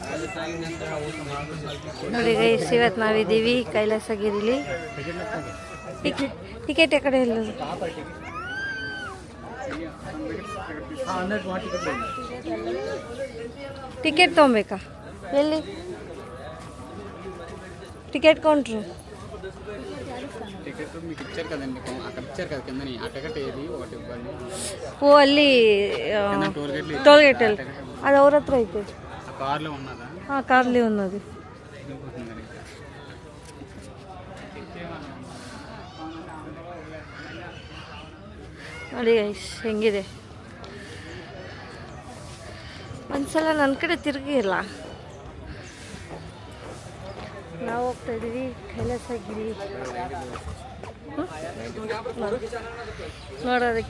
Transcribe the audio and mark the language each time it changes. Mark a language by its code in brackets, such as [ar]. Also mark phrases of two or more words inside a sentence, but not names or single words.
[kn] ನೋಡಿ ಗೈಸ್, ಇವತ್ತು ನಾವಿದ್ದೀವಿ ಕೈಲಾಸಗಿರಿಲಿ. ಟಿಕೆಟ್ ಆ ಕಡೆ ಇಲ್ಲದು. ಟಿಕೆಟ್ ತೊಗೊಬೇಕಾ? [en] ಎಲ್ಲಿ ticket counter? [te] టికెట్ మీకు ఇచ్చారు కదండి, అక్కడ ఇచ్చారు కదా కిందని. ఆ టికెట్ ఏది ఒకటి ఇవ్వండి. ఓ ಅಲ್ಲಿ [en] toll gate [te] అది ఎవరి హత్ర అయితే? ఆ కార్లో ఉన్నదా? కార్లో ఉన్నది. [kn] ನೋಡಿ ಗೈಸ್ ಹೆಂಗಿದೆ. ಒಂದ್ಸಲ ನನ್ನ ಕಡೆ ತಿರುಗಿಲ್ಲ. ನಾವು ಹೋಗ್ತಾ ಇದ್ದೀವಿ ಕೈಲಾಸಗಿರಿ ನೋಡೋದಕ್ಕೆ.